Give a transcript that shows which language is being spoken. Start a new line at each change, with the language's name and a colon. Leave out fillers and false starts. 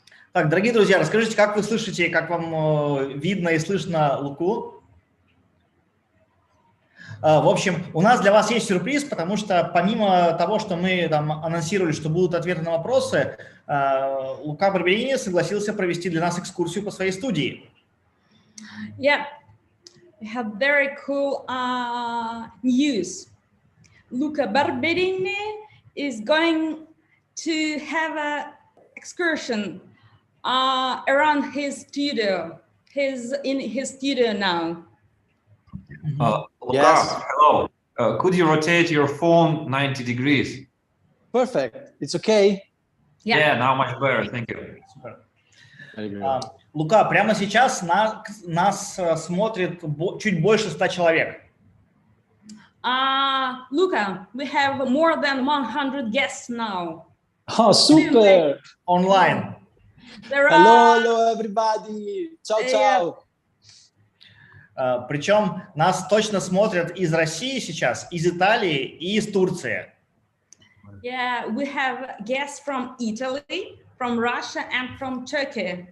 Russian: Так, дорогие друзья, расскажите, как вы слышите, как вам видно и слышно Луку? В общем, у нас для вас есть сюрприз, потому что помимо того, что мы там анонсировали, что будут ответы на вопросы, Лука Барберини согласился провести для нас экскурсию по своей студии.
English: Yeah, we have very cool news. Luca Barberini is going to have an excursion around his studio. He's in his studio now. Luca, Yes. hello. Could you rotate your phone 90 degrees? Perfect. It's okay. Yeah, now much better. Thank you.
Russian: Супер.
English: Very good.
Russian: Лука, прямо сейчас нас смотрит чуть больше 100 человек.
English: Luca, we have more than 100 guests now. Oh, super.
Russian: Онлайн.
English: Hello, everybody.
Italian: Ciao, ciao.
Russian: Причем нас точно смотрят из России сейчас, из Италии и из Турции.
English: Yeah, we have guests from Italy, from Russia, and from Turkey.